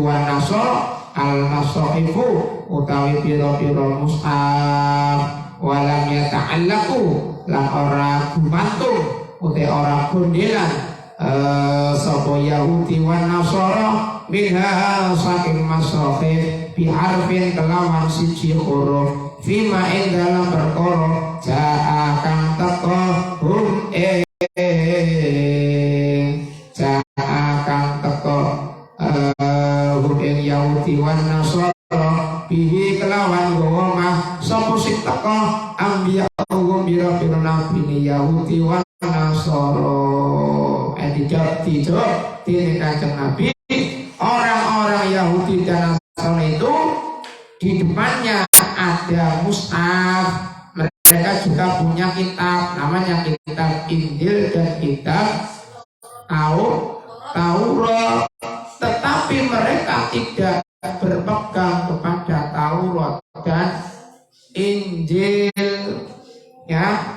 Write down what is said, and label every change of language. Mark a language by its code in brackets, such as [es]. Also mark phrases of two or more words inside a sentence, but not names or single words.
[ar] wan Nasara al-masahifu [jv] utawi pira-pira mushaf [ar] walam yata'allaqu [jv] lan ora gumantung utawi ora gondelan sapa Yahudi wan Nasara minha saking masahif [ar] bi harfin [jv] kelawan siji huruf fima ing dalam perkara jaa kang teko hum jaa kang teko hum Yahudi wan Nasara bihi kelawan gomah sapa sing teko ambiya biro-biro nabi ni Yahudi wan Nasara. [id] Dijawab di Kanjeng Nabi, orang-orang Yahudi dan Nasrani itu di depannya ada mushaf, mereka juga punya kitab, namanya kitab Injil dan kitab Taurat, tetapi mereka tidak berpegang kepada Taurat dan Injil, ya.